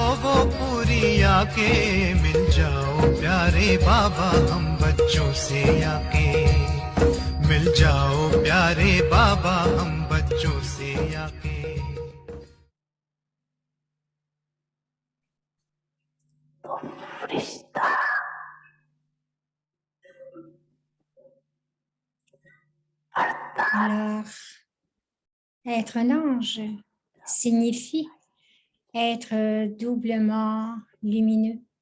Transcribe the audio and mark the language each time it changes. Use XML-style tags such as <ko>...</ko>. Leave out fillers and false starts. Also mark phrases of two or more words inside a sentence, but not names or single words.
<hi>वो पूरी आके मिल जाओ प्यारे बाबा हम बच्चों से आके मिल जाओ प्यारे बाबा हम बच्चों से आके</hi> <fr>Alors, être un ange signifie être doublement lumineux.</fr>